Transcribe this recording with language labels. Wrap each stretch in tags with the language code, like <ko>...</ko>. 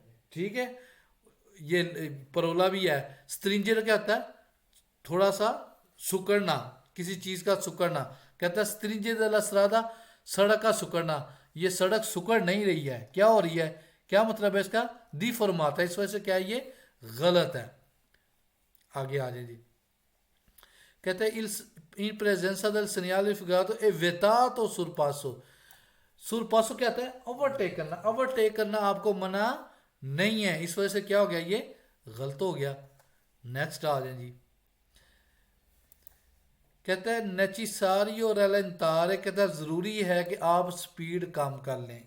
<ur>ٹھیک ہے، یہ پرولا بھی ہے. stringere کیا ہوتا ہے؟ تھوڑا سا سکڑنا، کسی چیز کا سکڑنا. کہتا ہے</ur> <it>stringere della strada</it> <ur>سڑک کا سکڑنا. یہ سڑک سکڑ نہیں رہی ہے، کیا ہو رہی ہے؟ کیا مطلب ہے اس کا؟ دی فرماتا ہے. اس وجہ سے کیا یہ غلط ہے. آگے آ جائیں جی. کہتے ہیں</ur> <it>in presenza del segnale figurato è vietato sorpasso.</it> <ur>سورپاسو کیا ہے؟ اوورٹیک کرنا. اوورٹیک کرنا آپ کو منع نہیں ہے. اس وجہ سے کیا ہو گیا؟ یہ غلط ہو گیا. نیکسٹ آ جائیں جی. کہتا ہے نیچیساریو رالنتارے، کہتا ہے ضروری ہے کہ آپ سپیڈ کم کر لیں.</ur>